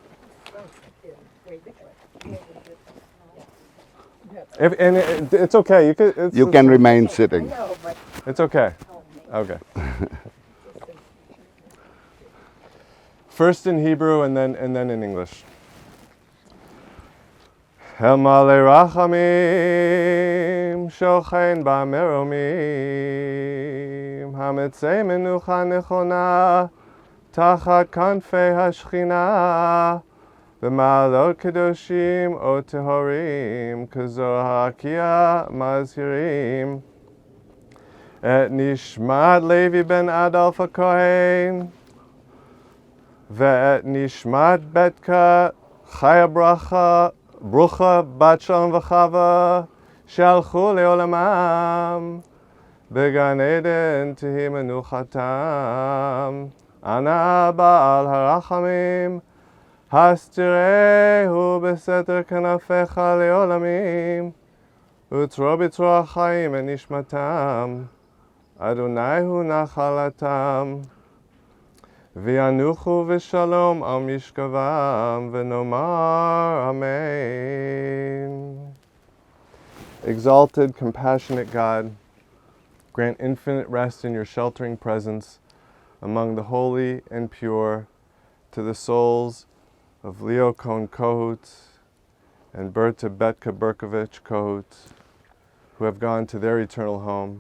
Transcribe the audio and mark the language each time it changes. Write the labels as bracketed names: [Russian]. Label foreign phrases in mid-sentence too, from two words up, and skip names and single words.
[English] It's okay. You can remain sitting. It's okay. Okay. First in Hebrew and then in English. [Hebrew] אל מלא רחמים שוכן במרומים המצא מנוחה נכונה תחת כנפי השכינה במעלות קדושים וטהורים כזוהר הרקיע מזהירים את נשמת לוי בן אדולף הכהן ואת נשמת בטקה חיה ברוכה בת שלום וחווה שהלכו לעולמם בגן עדן תהי מנוחתם אנא בעל הרחמים הסתירהו בסתר כנפיך לעולמים ותרו בצרור החיים את נשמתם אדוני הוא נחלתם וינוחו בשלום על משכבם ונאמר אמן. [English] Exalted, compassionate God, grant infinite rest in your sheltering presence among the holy and pure to the souls of Leo KOHN Kohut and Berta Betka BERKOVIC Kohut, who have gone to their eternal home.